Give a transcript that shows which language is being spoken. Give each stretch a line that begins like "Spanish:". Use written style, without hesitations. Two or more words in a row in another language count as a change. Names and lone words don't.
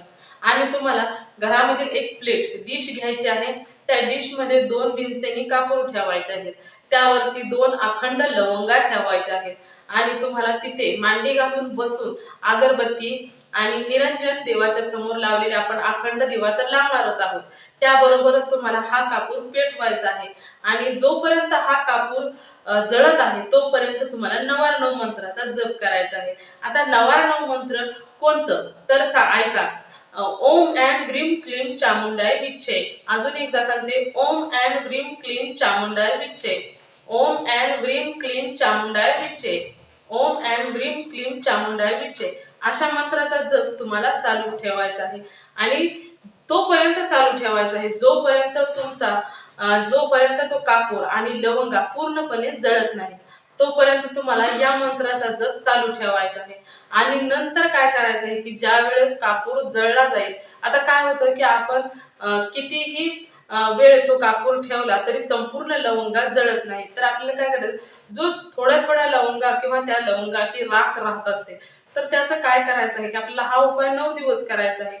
Marathi: आणि तुम्हाला घरामधील एक प्लेट डिश घ्यायची आहे, त्या डिश मध्ये 2 भीमसेनी कापूर ठेवायचे आहेत, त्यावरती 2 अखंड लवंगा ठेवायच्या आहेत आणि तुम्हाला तिथे मांडी घालून बसून अगरबत्ती आणि निरंजन देवाच्या समोर लावलेले आपण अखंड दिवा तर लावणारच आहोत, त्याबरोबरच तुम्हाला हा कापूर पेटवायचा आहे आणि जोपर्यंत हा कापूर जळत आहे तोपर्यंत तुम्हाला नवार्णव मंत्राचा जप करायचा आहे। आता नवार्णव मंत्र कोणतं तर ऐका,
Sanskrit: ओम ऐं ह्रीं क्लीं चामुंडाय विच्चे।
Marathi: अजून एकदा सांगते,
Sanskrit: ओम ऐं ह्रीं क्लीं चामुंडाय विच्चे, ओम ऐं ह्रीं क्लीं चामुंडाय विच्चे, ओम ऐं ह्रीं क्लीं चामुंडाय विच्चे।
Marathi: अशा मंत्राचा जप तुम्हाला चालू ठेवायचा आहे आणि तोपर्यंत चालू ठेवायचा आहे जोपर्यंत तो कापूर आणि लवंगा पूर्णपणे जळत नाही तोपर्यंत तुम्हाला या मंत्राचा जप चालू ठेवायचा आहे। आणि नंतर काय करायचं आहे की ज्या वेळेस कापूर जळला जाईल, आता काय होतं की आपण कितीही वेळ तो कापूर ठेवला तरी संपूर्ण लवंगा जळत नाही, तर आपल्याला काय करायचं, जो थोड्या थोड्या लवंगा किंवा त्या लवंगाची राख राहत असते तर त्याचं काय करायचं आहे की आपल्याला हा उपाय 9 दिवस करायचा आहे।